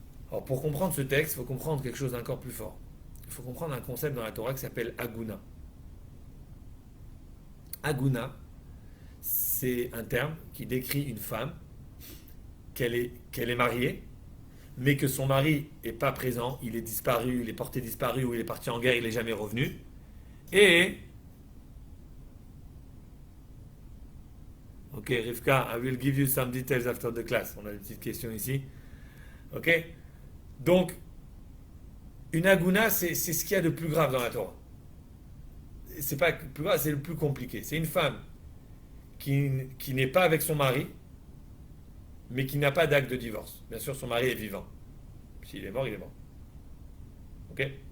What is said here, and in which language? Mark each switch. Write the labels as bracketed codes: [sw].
[fr] Alors pour comprendre ce texte, il faut comprendre quelque chose d'encore plus fort. Il faut comprendre un concept dans la Torah qui s'appelle Aguna. Aguna, c'est un terme qui décrit une femme qu'elle est mariée, mais que son mari n'est pas présent, il est disparu, il est porté disparu ou il est parti en guerre, il n'est jamais revenu. [en] Et ok, Rivka, I will give you some details after the class. [fr] On a une petite question ici. Ok? Donc, une aguna, c'est ce qu'il y a de plus grave dans la Torah. C'est pas plus grave, c'est le plus compliqué. C'est une femme qui n'est pas avec son mari, mais qui n'a pas d'acte de divorce. Bien sûr, son mari est vivant. S'il est mort, il est mort. Ok?